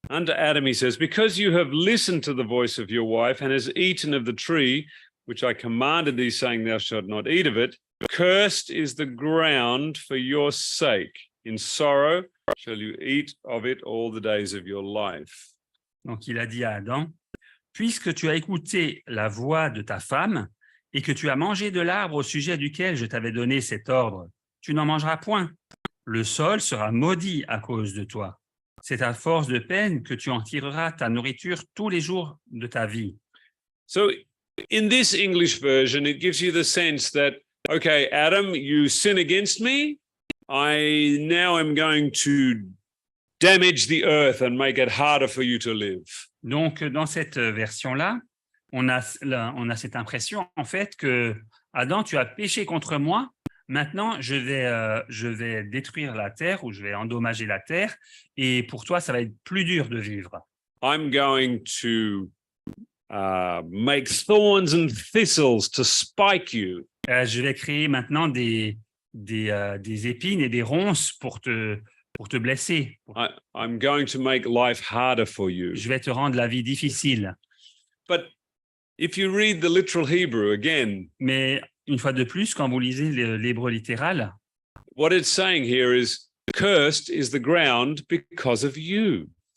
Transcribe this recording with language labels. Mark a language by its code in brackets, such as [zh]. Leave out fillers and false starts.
[en] Unto Adam he says, because you have listened to the voice of your wife and has eaten of the tree which I commanded thee, saying, thou shalt not eat of it, cursed is the ground for your sake. In sorrow shall you eat of it all the days of your life. [fr] Donc il a dit à Adam, puisque tu as écouté la voix de ta femme et que tu as mangé de l'arbre au sujet duquel je t'avais donné cet ordre, tu n'en mangeras point. Le sol sera maudit à cause de toi. C'est à force de peine que tu en tireras ta nourriture tous les jours de ta vie. [en] So in this English version, it gives you the sense that, okay, Adam, you sin against me. I now am going to damage the earth and make it harder for you to live. [fr] Donc, dans cette version-là, on a cette impression, en fait, que Adam, tu as péché contre moi. Maintenant, je vais détruire la terre ou je vais endommager la terre. Et pour toi, ça va être plus dur de vivre. [en] I'm going to make thorns and thistles to spike you. [fr] Je vais créer maintenant des épines et des ronces pour te blesser. [en] I'm going to make life harder for you. [fr] Je vais te rendre la vie difficile. [en] But if you read the literal Hebrew again, [fr] Mais une fois de plus, quand vous lisez l'hébreu littéral, [en] what it's saying here is, cursed is the ground because of you.